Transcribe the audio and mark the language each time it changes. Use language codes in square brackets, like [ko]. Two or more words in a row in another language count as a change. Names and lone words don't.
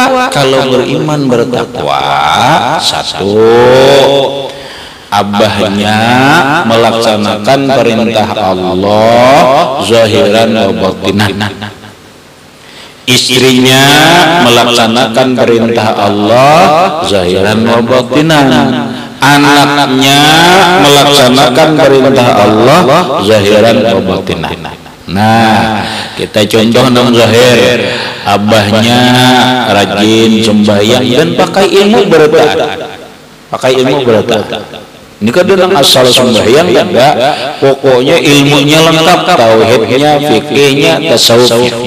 [bjn] Kalau beriman bertakwa, 1, abahnya melaksanakan perintah Allah [ar] ظاهرا وباطنا, [bjn] istrinya melaksanakan perintah Allah [ar] ظاهرا وباطنا, [bjn] anaknya melaksanakan perintah Allah [ar] ظاهرا وباطنا. [bjn] Nah, kita contoh nang zahir, abahnya rajin sembahyang dan pakai ilmu bertaat. Ini kadang asal sembahyang kada, pokoknya ilmunya lengkap, tauhidnya, fikihnya, tasawufnya.